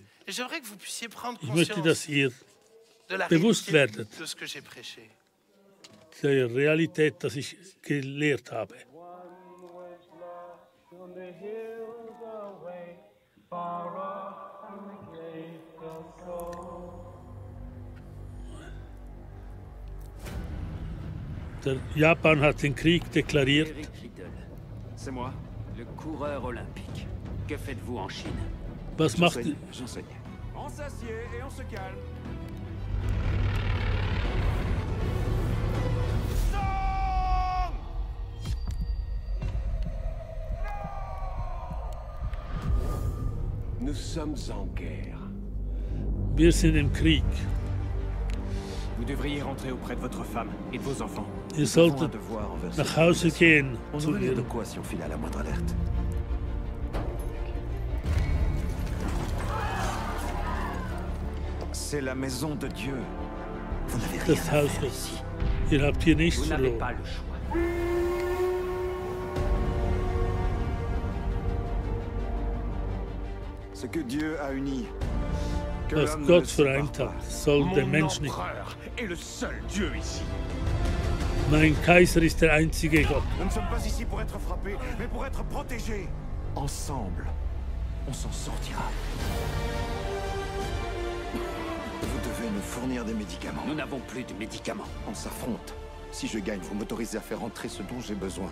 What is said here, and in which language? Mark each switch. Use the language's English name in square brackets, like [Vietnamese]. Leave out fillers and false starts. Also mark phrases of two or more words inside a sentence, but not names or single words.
[German] Ich möchte, dass ihr bewusst werdet der Realität, dass ich gelehrt habe. Der Japan hat den Krieg deklariert. [French] C'est moi, le coureur olympique. Que faites-vous en Chine? [German] Was macht ihr? [French] On s'assied et on se calme. Nous sommes en guerre. [German] Wir sind im Krieg. [French] Vous devriez rentrer auprès de votre femme et de vos enfants. [German] Ihr solltet nach Hause gehen zu [French] On [German] ihr. [French] de quoi si on file à la moindre alerte. C'est la maison de Dieu. Vous n'avez rien [German] Das [French] à [German] Haus [French] faire [German] Gottes. [French] ici. [German] Ihr habt hier nichts [French] Vous n'avez [German] verloren. [French] pas le choix. Ce que Dieu a uni. Que [German] Was [French] l'homme ne [German] Gott [French] le sépare [German] vereint [French] pas. [German] hat, soll der Mensch nicht. [French] empereur est le seul Dieu ici. [German] Mein Kaiser ist der einzige Gott. [French] Nous ne sommes pas ici pour être frappés, mais pour être protégés. Ensemble, on s'en sortira. Vous devez nous fournir des médicaments. Nous n'avons plus de médicaments. On s'affronte. Si je gagne, vous m'autorisez à faire entrer ce dont j'ai besoin.